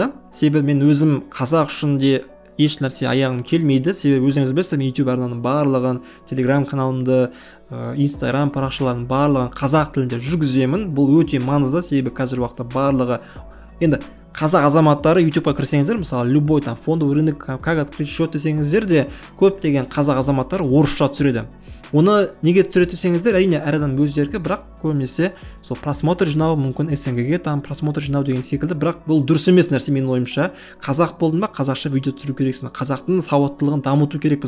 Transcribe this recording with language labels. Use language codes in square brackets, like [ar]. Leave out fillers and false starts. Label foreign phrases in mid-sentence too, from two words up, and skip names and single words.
[kk] Себебі мен өзім қазақ үшін де еш нәрсе аяғым келмейді. Себебі өзіңіз білесіздер, мен YouTube арнаның барлығын, Telegram каналымды, Instagram парақшаларының барлығын қазақ тілінде жүргіземін. Бұл өте маңызды, себебі қазір уақытта барлығы енді қазақ азаматтары YouTube'a кірсеңіздер, мысалы [ru] любой там фондовый рынок, как открыть счет [kk] десеңіздер де көптеген қазақ азаматтары орысша түсіреді. Оны неге түсіреді десеңіздер, әрине әр адам өз еркі, бірақ көбінесе сол просмотр жинау, мүмкін СНГ-ге [ru] там просмотр [kk] жинау деген секілді, бірақ бұл дұрыс емес нәрсе менің ойымша. Қазақ болдың ба, қазақша видео түсіру керексің. Қазақтың сауаттылығын дамыту керекпіз.